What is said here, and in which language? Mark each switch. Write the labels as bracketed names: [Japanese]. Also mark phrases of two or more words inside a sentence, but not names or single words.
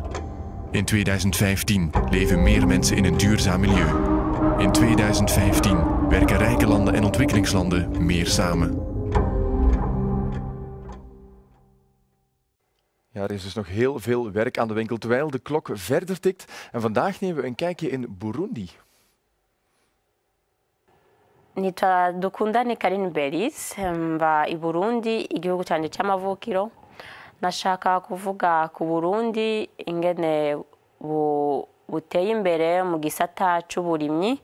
[Dutch] In 2015 leven meer mensen in een duurzaam milieu. In 2015 werken rijke landen en ontwikkelingslanden meer samen. Ja, er is dus nog heel veel werk aan de winkel terwijl de klok verder tikt. En vandaag nemen we een kijkje in Burundi. [Rundi] Nitwa Dukundane Karine Beris, mba i Burundi, igihugu canje c'amavukiro. Nashaka kuvuga ku Burundi ingene buteye imbere mu gisata c'uburimyi.